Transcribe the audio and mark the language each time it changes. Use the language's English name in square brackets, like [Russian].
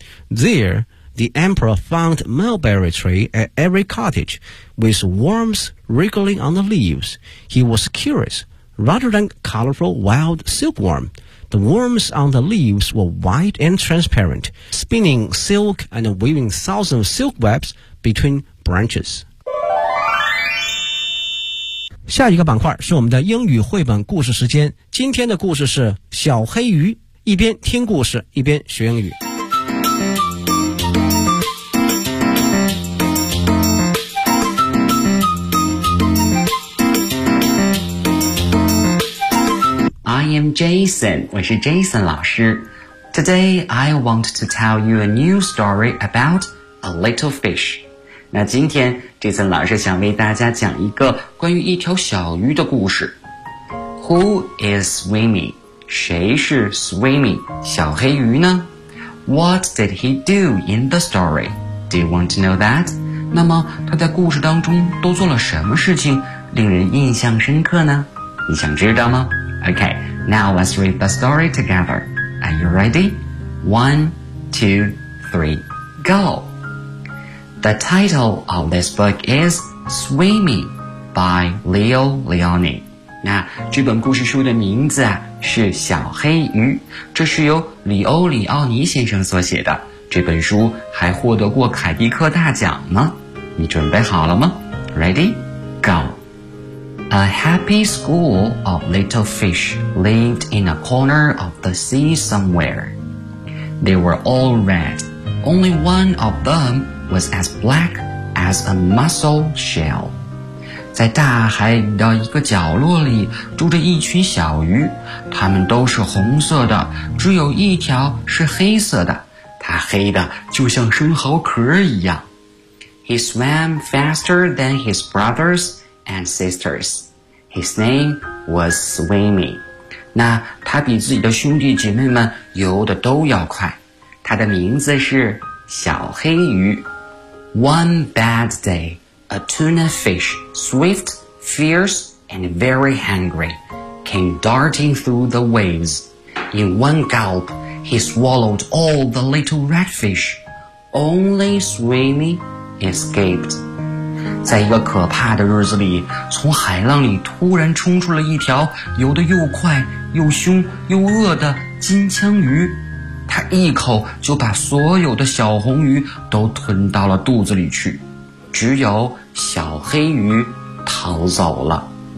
[English] There,The emperor found mulberry tree at every cottage, with worms wriggling on the leaves. He was curious. Rather than colorful wild silkworm, the worms on the leaves were white and transparent, spinning silk and weaving thousands of silk webs between branches. [Chinese] 下一个板块是我们的英语绘本故事时间。今天的故事是小黑鱼，一边听故事，一边学英语。 [English] I am Jason, [Chinese] 我是 Jason 老师。 [English] Today, I want to tell you a new story about a little fish. [Chinese] 那今天 Jason 老师想为大家讲一个关于一条小鱼的故事。 [English] Who is swimming? [Chinese] 谁是 [English] swimming? [Chinese] 小黑鱼呢? [English] What did he do in the story? Do you want to know that? [Chinese] 那么他在故事当中都做了什么事情令人印象深刻呢? 你想知道吗? [English] Okay. Now let's read the story together. Are you ready? 1, 2, 3, go! The title of this book is Swimming by Leo Leoni. [Chinese] 那这本故事书的名字啊是小黑鱼，这是由里欧里奥尼先生所写的。这本书还获得过凯迪克大奖呢。你准备好了吗？ [English] Ready? Go! A happy school of little fish lived in a corner of the sea somewhere. They were all red. Only one of them was as black as a mussel shell. [Chinese] 在大海的一个角落里住着一群小鱼，它们都是红色的，只有一条是黑色的，它黑的就像生蚝壳一样。 [English] He swam faster than his brothers. And sisters. His name was Swimmy. [Chinese] 那他比自己的兄弟姐妹们游得都要快。他的名字是小黑鱼。 [English] One bad day, a tuna fish, swift, fierce, and very hungry, came darting through the waves. In one gulp, he swallowed all the little redfish. Only Swimmy escaped. [Chinese] 在一个可怕的日子里，从海浪里突然冲出了一条游得又快又凶又恶的金枪鱼，它一口就把所有的小红鱼都吞到了肚子里去，只有小黑鱼逃走了。